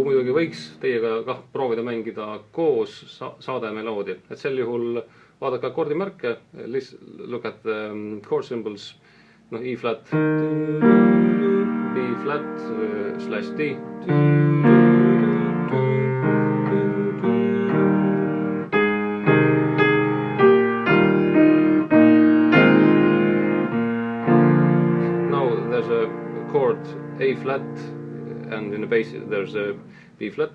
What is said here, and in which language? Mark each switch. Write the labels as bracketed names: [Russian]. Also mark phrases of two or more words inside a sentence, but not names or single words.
[Estonian] muidugi võiks teiega kah proovida mängida koos saade meloodia, et sel juhul vaadake akordimärke, [English] look at the chord symbols, noh E flat, B flat slash D. There's a chord A flat and in the bass there's a B flat.